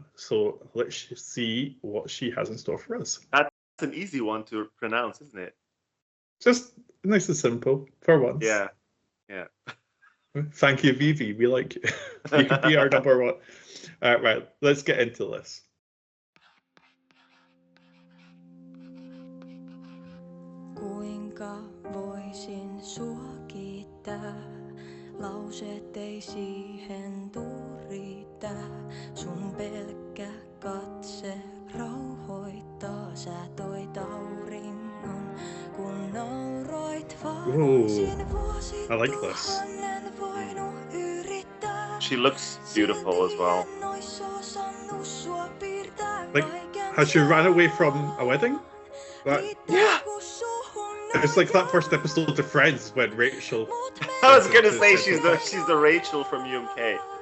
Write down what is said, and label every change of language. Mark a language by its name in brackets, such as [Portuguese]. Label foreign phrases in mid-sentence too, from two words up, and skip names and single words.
[English] So let's see what she has in store for us. That's an easy one to pronounce, isn't it? Just nice and simple for once. Yeah. Thank you, VIIVI. We like you. You could be our number one. Right, let's get into this. [Finnish] Kuinka voisin sua kiittää, lauseet ei siihen tuu riittää. Sun pelkkä katse rauhoittaa, sä toit auringon, kun nauroit vaalisin vuosi tuhannen voinut yrittää. [English] She looks beautiful as well. Like, has she run away from a wedding? Yeah. It's like that first episode of Friends when Rachel. I was gonna say she's the Rachel from UMK.